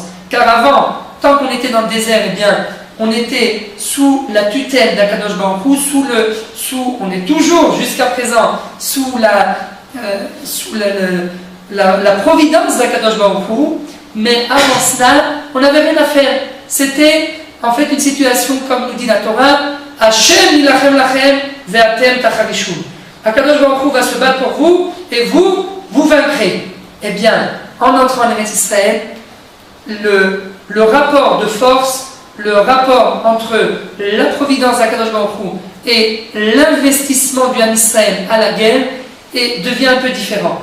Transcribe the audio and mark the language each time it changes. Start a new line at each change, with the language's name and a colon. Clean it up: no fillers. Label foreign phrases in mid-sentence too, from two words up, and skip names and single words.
French: Car avant, tant qu'on était dans le désert, eh bien, on était sous la tutelle d'Akadosh Baruch Hu, on est toujours jusqu'à présent sous la providence d'Akadosh Baruch Hu, mais avant cela, on n'avait rien à faire. C'était en fait une situation, comme nous dit la Torah,
Hebrew: השם ילחם לכם ואתם תחרישון.
French: Akadosh Baruch Hu va se battre pour vous et vous vaincrez. Eh bien, en entrant en Eretz Israël, le rapport de force, le rapport entre la providence d'Akadosh Baruch Hu et l'investissement du Ham Israël à la guerre devient un peu différent.